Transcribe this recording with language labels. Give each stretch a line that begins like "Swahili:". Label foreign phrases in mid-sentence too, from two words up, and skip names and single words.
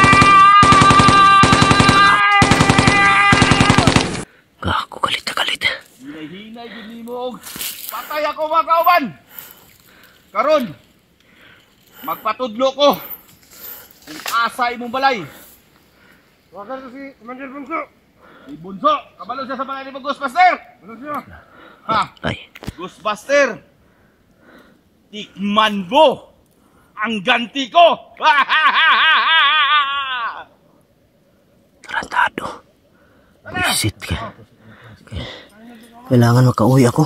Filipino: Gago, galit na galit.
Cebuano: Hinay-hinay din mo. Patay ako mga kauban. Karon, magpatudlo ko. Kung asa imong balay. Wakar ko si Commander Bunso. Si Bunso, kabalo siya sa balay ni Ghostbuster.
Filipino: Ano siya? Ha? Ay, Ghostbuster, tikman mo ang ganti ko. tarantado. Visit ka. Kailangan makauwi ako.